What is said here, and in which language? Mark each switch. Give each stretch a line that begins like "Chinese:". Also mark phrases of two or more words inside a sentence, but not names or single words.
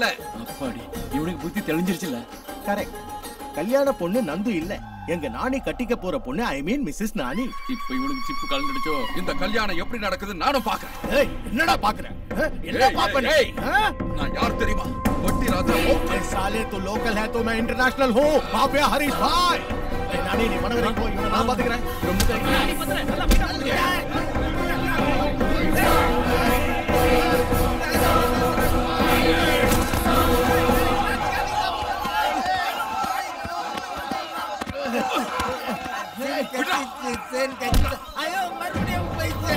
Tamil: அப்பாடி, இவனுக்கு புத்தி தெளிஞ்சிருச்சுல. கரெக்ட், கல்யாண பொண்ணு நந்து இல்ல. எங்க நானி கட்டிக்க போற பொண்ணு,
English: I mean Mrs
Tamil: நானி. இப்ப இவனுக்கு சிப்பு கலந்துடுச்சோ. இந்த கல்யாணம் எப்படி நடக்குது நானும் பாக்குறேன். ஏய் என்னடா பாக்குற? என்ன பாப்பனே? நான் யார் தெரியுமா? வட்டி ராஜா.
Hindi: ए साले तू लोकल है तो मैं इंटरनेशनल हूँ. माफिया हरीश भाई. ए नानी
Tamil: நீ மனவரை போ, இவனை நான் பாத்துக்கிறேன். ரொம்ப நானி பண்றேன், நல்லா மீட்டா போடுங்க. ஐயோ மறுபடியும் போயிச்சா?